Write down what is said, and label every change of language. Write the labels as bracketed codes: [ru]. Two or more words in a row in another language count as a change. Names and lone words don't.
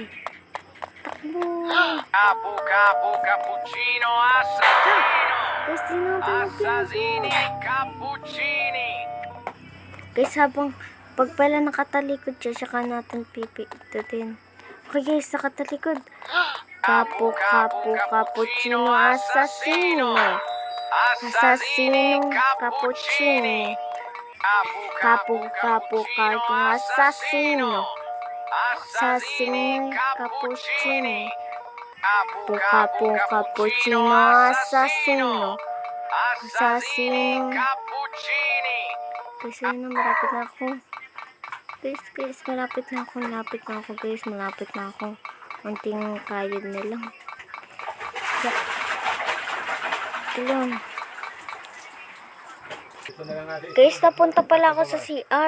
[tl] Takbo! Cappuccino Assassino Assassini Cappuccini. Guys, habang pag pala nakatalikod siya, saka natin pipitutin. Okay guys, nakatalikod. Cappuccino Assassino. Assassino Cappuccini. Cappuccino Assassino. Assassino Cappuccini. Cappuccino Assassino. Assassino Cappuccini. Guys, ayun na, malapit na ako. Guys, malapit na ako guys. Malapit na ako. Unting kayod na lang. Ayun. Guys, napunta pala ako sa CR.